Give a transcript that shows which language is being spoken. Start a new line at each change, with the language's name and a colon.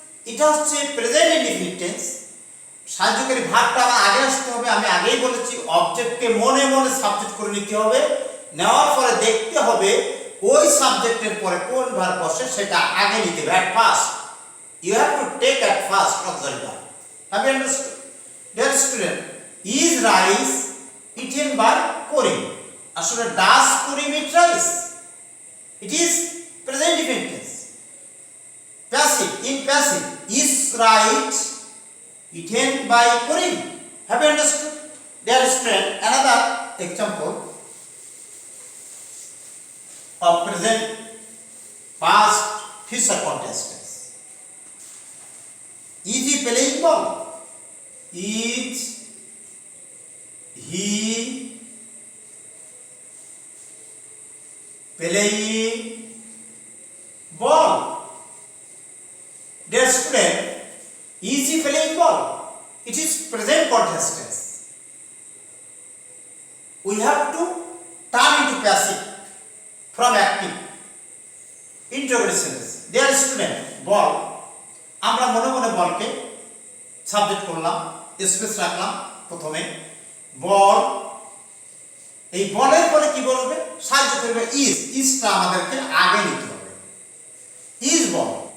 Bangla: এটা হচ্ছে present indefinite tense. সাহায্যকারী ভার্বটা আমার আগে আসতে হবে। আমি আগেই বলেছি অবজেক্টকে মনে মনে সাবজেক্ট করে নিতে হবে। নেওয়ার পরে দেখতে হবে ওই সাবজেক্টের পরে কোন ভার্ব বসে, সেটা আগে নিতে হবে।
English: At first you have to take at first auxiliary verb. Have you understood? Dear student, is rice eaten by Karim?
Bangla: আসলে
English: does Karim eat rice? It is present indefinite tense. Passive, in passive, is rice eaten by Karim? Have you understood? Dear student, another example of present, past, future continuous tense. Is he playing ball? Is he playing ball? Dear student, is he playing ball? It is present continuous tense. We have to turn into passive from active. Interrogative sentence. Dear student, ball.
Bangla: আমরা মনে মনে বলকে subject করলাম, space রাখলাম প্রথমে, বল। এই বলের পরে কি বলবে? সাহায্য করবে ইজ। ইজটা আমাদেরকে আগে নিতে হবে, ইজ বল।